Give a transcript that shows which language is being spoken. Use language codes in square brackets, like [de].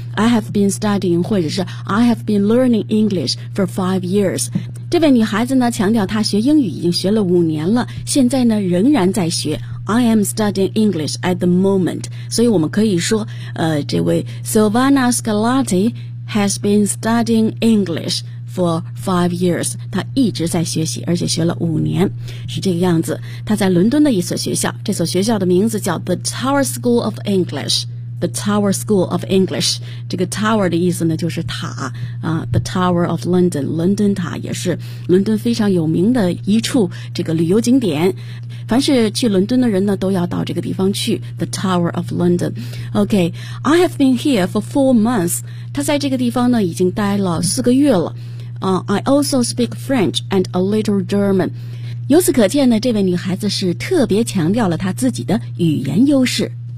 [en] I have been studying [zh] 或者是 [en] I have been learning English for 5 years。 [zh] 这位女孩子呢，强调她学英语已经学了5年了，现在呢仍然在学。 [en] I am studying English at the moment。 [zh] 所以我们可以说，这位 [en] Silvana Scarlatti has been studying English for 5 years. [zh] 他一直在学习，而且学了五年，是这个样子。他在伦敦的一所学校，这所学校的名字叫 The Tower School of English。 The Tower School of English， 这个 Tower 的意思呢就是塔啊、The Tower of London， 伦敦塔也是伦敦非常有名的一处这个旅游景点，凡是去伦敦的人呢都要到这个地方去， The Tower of London。 [en] OK， I have been here for 4 months， [zh] 他在这个地方呢已经待了4个月了、 [en] I also speak French and a little German。 [zh] 由此可见呢，这位女孩子是特别强调了她自己的语言优势。